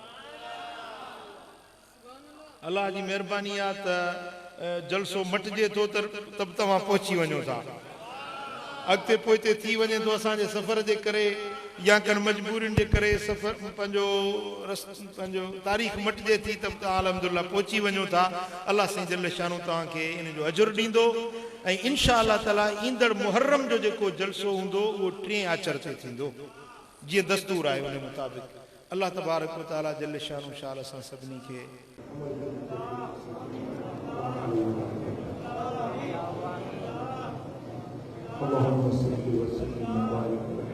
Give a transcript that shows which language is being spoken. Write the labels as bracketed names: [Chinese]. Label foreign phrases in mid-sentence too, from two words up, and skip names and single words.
[Sindhi] अल्लाह जी महिरबानी आहे त जलसो मटिजे थो त तव्हां पहुची वञो था, अॻिते पोइते थी वञे थो असांजे सफ़र जे करे या कनि मजबूरियुनि जे करे सफ़र पंहिंजो तारीख़ मटिजे थी त तव्हां अल्हम्दुलिल्लाह पहुची वञो था। अल्लाह साईं [Arabic] جل شانه [Sindhi] तव्हांखे इन जो अजुर ॾींदो, ऐं [Arabic] إن شاء الله تعالى [Sindhi] ईंदड़ मुहर्रम जो जेको जलसो हूंदो उहो 3 आचर ते थींदो, जीअं दस्तूर आहे उन मुताबिक़। [Arabic] الله تبارك وتعالى جل شانه [Sindhi] शाल असां सभिनी खे [Arabic] اللهم صل وسلم وبارك